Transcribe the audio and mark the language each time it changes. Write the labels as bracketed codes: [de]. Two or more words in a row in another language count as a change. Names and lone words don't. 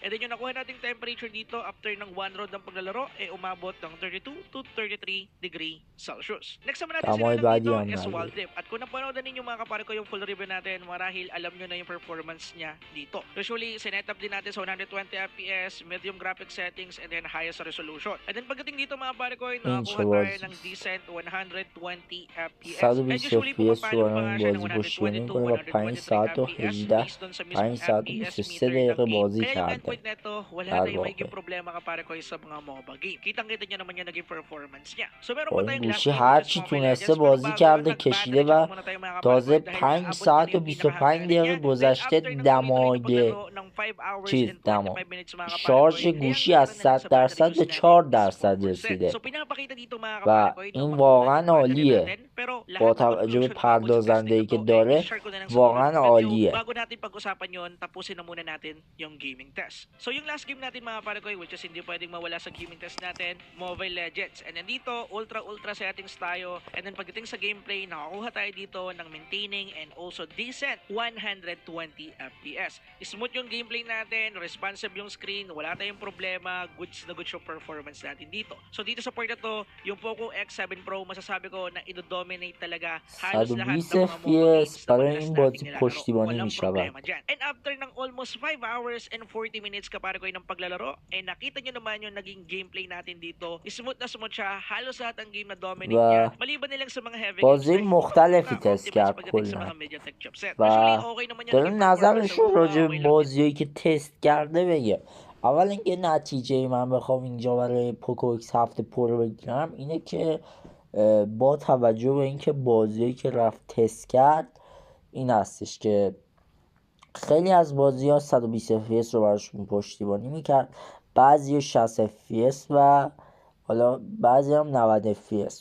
[en] And then [tl] yung nakuha nating temperature dito after ng [en] one round [tl] ng paglalaro, umabot ng 32 to 33 [en] degree Celsius. [tl] Next naman natin [fa] دمای [tl] sinalang [fa] بعدی [tl] dito [fa] هم [tl] is [fa] نداره [tl] Waldip. At kung napanood ninyo mga kapare ko yung full review natin, marahil alam nyo na yung performance niya dito. Usually, sinet up din natin sa 120 FPS, [en] medium graphic settings, and then highest resolution. And then [tl] pagdating dito mga kapare ko, [fa] این [tl] nakakuha [fa] چه [tl] tayo [fa] بازی [tl] ng decent 120 FPS. And [fa] 120 [tl] usually, [fa] FPS [tl] pumapalo [fa] رو [tl] pa nga [fa] این [tl] siya ng [fa] بازی پشتیبانی [tl] 120 to [fa] میکنه با 5 [tl] 123 [fa] ساعت و [tl] FPS [fa] 18 [en] based on sa [fa] 5 [tl] mismong [fa] ساعت و [tl] FPS [fa] 23 [tl] meter ng [fa] دقیقه [tl] game. [fa] بازی [tl] Kaya yung [fa] کرده [tl] endpoint neto, wala [fa] در [tl] tayong [fa] واقع [tl] magiging problema kapare ko sa mga MOBA game. Kitang-kita nyo naman yung naging performance niya. So meron [fa] با [tl] pa [fa] این [tl] tayong last [fa] گوشی [tl] game [fa] هر [en] which is [fa] چی [tl] Mobile [fa] تونسته [tl] Legends. Pero [fa] بازی [tl] bago yun, [fa] کرده [tl] mag-battery [fa] کشیده [tl] check [fa] و [tl] muna tayo mga kapare ko [fa] تازه [tl] dahil [fa] 5 [tl] naabot na [fa] ساعت و [tl] yung [fa] 25 [tl] pinakahangganan [fa] دقیقه [tl] niya. Dahil [fa] گذشته [tl] after ng tuloy-tuloy na [fa] دمای [tl] paglaro ng 5 hours [fa] چیز [tl] and [fa] دما [tl] 25 minutes mga kapare ko, [fa] شارژ [tl] ang [fa] گوشی [tl] natira [fa] از [tl] na lang [fa] 100 [tl] sa battery [fa] درصد [tl] use [fa] به [tl] natin [fa] 4 [tl] is [fa] درصد [tl] 4%. [fa] رسیده [tl] So pinapakita dito mga [fa] و [tl] kapare ko na [fa] این [tl] makukuha [fa] واقعا [tl] yung battery [fa] عالیه [tl] natin. Pero [fa] با [tl] lahat ng [fa] توجه به [tl] conclusion tungkol sa [fa] پردازنده [tl] testing [fa] ای [tl] na [fa] که [tl] to, [fa] داره [tl] i-share ko na lang sa [fa] واقعا [tl] mga video. [fa] عالیه [tl] Bago natin pag-usapan yon, tapusin na muna natin yung gaming test. So yung last game natin mga kapare ko, [en] which is [tl] hindi pwedeng mawala sa gaming test natin, Mobile Legends. [en] And then [tl] dito, [en] ultra settings [tl] tayo. [en] And then [tl] pagdating sa gameplay, nakakuha tayo dito ng [en] maintaining and also decent [tl] 120 FPS. Smooth yung gameplay natin, responsive yung screen, wala tayong problema, goods na goods yung performance natin dito. So dito sa part na to, yung Poco X7 Pro, masasabi ko na ido-dominate talaga halos lahat [fa] 120 [tl] ng mga MOBA games [fa] FPS [tl] na [fa] برای [tl] madalas [fa] این [tl] nating [fa] بازی [tl] nilalaro. [fa] پشتیبانی [tl] Walang [fa] می شود [tl] problema dyan. [en] And after [tl] ng [en] almost 5 hours and 40 minutes [tl] kapare ko ng paglalaro, nakita nyo naman yung naging gameplay natin dito. Smooth na smooth siya, halos lahat ng game na dominate niya. [fa] و [tl] Maliban nilang sa mga [en] heavy games [fa] بازی [tl] na hindi [fa] مختلفی [tl] na [fa] تست [tl] optimized [fa] کرد [tl] pagdating sa [fa] کلا [tl] mga MediaTek chipset. [fa] و [tl] Usually okay naman yung [fa] داره [tl] naging performance sa [fa] نظرش رو [tl] Wumba, [fa] راجع به [tl] okay lang din. [fa] بازیایی که تست کرده بگه. اول اینکه نتیجه من بخوام اینجا برای پوکو ایکس 7 پرو بگیرم اینه که با توجه به اینکه بازیایی که رفت تست کرد این هستش که خیلی از بازی ها 120 FPS رو براشون پشتیبانی میکرد، بعضی 60 FPS و حالا بعضی هم 90 FPS.